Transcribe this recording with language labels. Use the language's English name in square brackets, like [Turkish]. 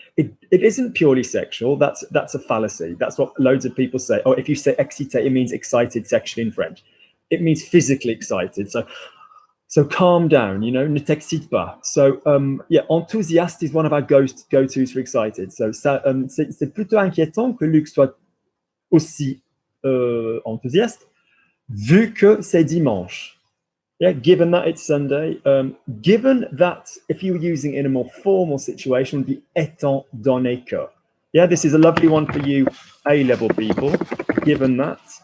[English] It isn't purely sexual. That's a fallacy. That's what loads of people say. Oh, if you say excité, it means excited sexually in French. It means physically excited. So calm down, you know, [French] ne t'excite pas. [English] So yeah, enthousiaste is one of our go-tos for excited. [French] So c'est plutôt inquiétant que Luc soit aussi enthousiaste, vu que c'est dimanche. [English] Yeah, given that it's Sunday, given that if you were using it in a more formal situation, would be [French] étant donné que. [English] Yeah, this is a lovely one for you A-level people, given that.